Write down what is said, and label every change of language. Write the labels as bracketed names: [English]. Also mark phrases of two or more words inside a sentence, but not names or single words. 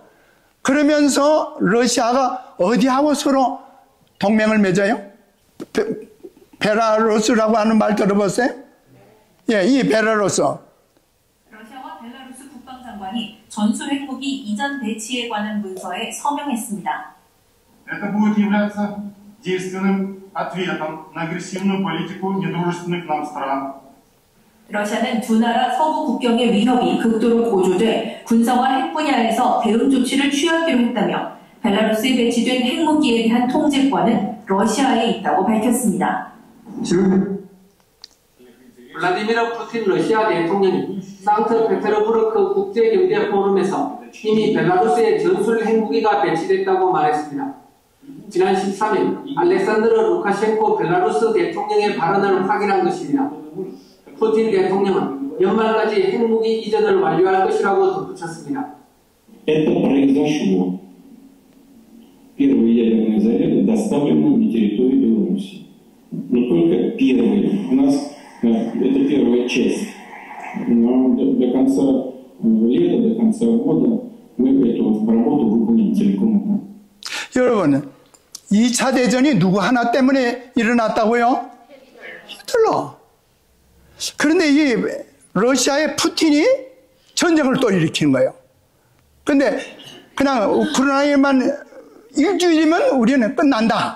[Korean] 그러면서 러시아가 어디하고 서로 동맹을 맺어요? 베라루스라고 하는 말 들어보세요? 예, 이 베라루스. 러시아와 벨라루스 국방장관이 전술 핵무기 이전 배치에 관한 문서에 서명했습니다. [Russian] Это будет являться действенным ответом на агрессивную политику недружественных нам стран. [Korean] 러시아는 두 나라 서부 국경의 위협이 극도로 고조돼 군사와 핵 분야에서 대응 조치를 취하기로 했다며 벨라루스에 배치된 핵무기에 대한 통제권은 러시아에 있다고 밝혔습니다. 블라디미르 푸틴 러시아 대통령이 상트페테르부르크 국제경제 포럼에서 이미 벨라루스에 전술 핵무기가 배치됐다고 말했습니다. 지난 13일 알렉산드르 루카셴코 벨라루스 대통령의 발언을 확인한 것입니다. 푸틴 대통령은 연말까지 핵무기 이전을 완료할 것이라고 덧붙였습니다. [Russian] Это произошло. Первые ядерные заряды доставлены на территорию Беларуси. Но только первые. У нас это первая часть. Но до конца лета, до конца года мы эту работу выполним целиком. [Korean] 여러분, 2차 대전이 누구 하나 때문에 일어났다고요? 히틀러. 그런데 이 러시아의 푸틴이 전쟁을 또 일으키는 거예요. 근데 그냥 우크라이나만 일주일이면 우리는 끝난다.